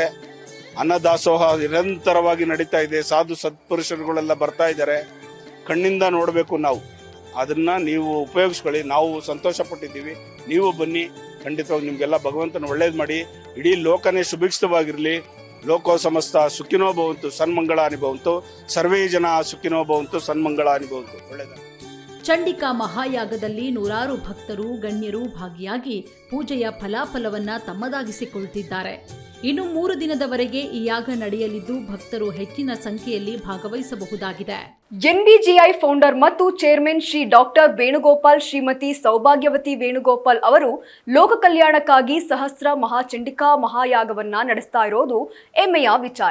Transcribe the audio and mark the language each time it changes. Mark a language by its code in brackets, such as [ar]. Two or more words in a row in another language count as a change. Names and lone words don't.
[kn] ಅನ್ನದಾಸೋಹ ನಿರಂತರವಾಗಿ ನಡೀತಾ ಇದೆ. ಸಾಧು ಸತ್ಪುರುಷರುಗಳೆಲ್ಲ ಬರ್ತಾ ಇದ್ದಾರೆ. ಕಣ್ಣಿಂದ ನೋಡಬೇಕು ನಾವು, ಅದನ್ನ ನೀವು ಉಪಯೋಗಿಸ್ಕೊಳ್ಳಿ. ನಾವು ಸಂತೋಷ ಪಟ್ಟಿದ್ದೀವಿ, ನೀವು ಬನ್ನಿ. ಖಂಡಿತವಾಗಿ ನಿಮ್ಗೆಲ್ಲ ಭಗವಂತನ ಒಳ್ಳೇದು ಮಾಡಿ, ಇಡೀ ಲೋಕನೇ ಸುಭಿಕ್ಷವಾಗಿರಲಿ. [sa] ಲೋಕೋ ಸಮಸ್ತ ಸುಖಿನೋ ಭವಂತು ಸನ್ಮಂಗಳಾನಿ ಭವಂತು, ಸರ್ವೇ ಜನ ಸುಖಿನೋ ಭವಂತು ಸನ್ಮಂಗಳಾನಿ ಭವಂತು. [kn] ಒಳ್ಳೆಯದ. ಚಂಡಿಕಾ ಮಹಾಯಾಗದಲ್ಲಿ ನೂರಾರು ಭಕ್ತರು, ಗಣ್ಯರು ಭಾಗಿಯಾಗಿ ಪೂಜೆಯ ಫಲಾಫಲವನ್ನ ತಮ್ಮದಾಗಿಸಿಕೊಳ್ತಿದ್ದಾರೆ. ಇನ್ನು 3 ದಿನದವರೆಗೆ ಈ ಯಾಗ ನಡೆಯಲಿದ್ದು ಭಕ್ತರು ಹೆಚ್ಚಿನ ಸಂಖ್ಯೆಯಲ್ಲಿ ಭಾಗವಹಿಸಬಹುದಾಗಿದೆ. ಎನ್ಬಿಜಿಐ ಫೌಂಡರ್ ಮತ್ತು ಚೇರ್ಮನ್ ಶ್ರೀ ಡಾಕ್ಟರ್ ವೇಣುಗೋಪಾಲ್, ಶ್ರೀಮತಿ ಸೌಭಾಗ್ಯವತಿ ವೇಣುಗೋಪಾಲ್ ಅವರು ಲೋಕ ಕಲ್ಯಾಣಕ್ಕಾಗಿ ಸಹಸ್ರ ಮಹಾಚಂಡಿಕಾ ಮಹಾಯಾಗವನ್ನ ನಡೆಸ್ತಾ ಇರೋದು ಹೆಮ್ಮೆಯ ವಿಚಾರ.